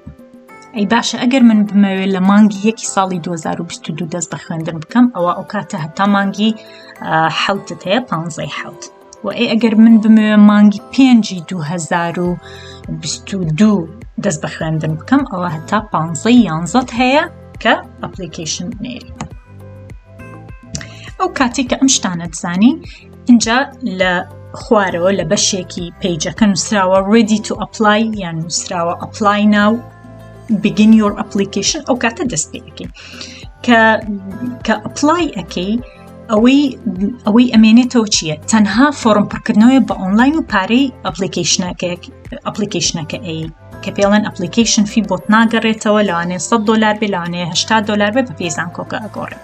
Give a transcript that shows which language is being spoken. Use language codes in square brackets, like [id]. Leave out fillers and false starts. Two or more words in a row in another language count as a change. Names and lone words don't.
[ckb] ئەی باشە ئەگەر من بمەوێت لە مانگی یەکی ساڵی 2022 دەست بە خوێندن بکەم ئەوە ئەو کاتە هەتا مانگی حەوتت هەیە 15 حەوت و ئەگەر من بمەوێت مانگی 5 2022 دەست بە خوێندن بکەم ئەوە هەتا 15 هەیە کە ئەپلیکیشن بنێری. ئەو کاتی کە ئەم شتانە دزانی اینجا لە خوارەوە لە بەشێکی پیجەکە نووسراوە [en] ready to apply [ckb] یان نووسراوە [en] apply now begin your application [ckb] ئەو کاتە دەست پێ ئەکەی کە apply ئەکەی ئەوەی ئەمێنێتەوە چییە؟ تەنها فۆرم پڕکردنەوەی بە ئۆنلاین و پارەی ئەپلیکیشنەکە ئەی کە پێڵێن ئەپلیکیشن فی بۆت ناگەڕێتەوە لەوانەیە $100 بێ لەوانەیە $80 بێ بە پێی زانکۆکە ئەگۆڕێ.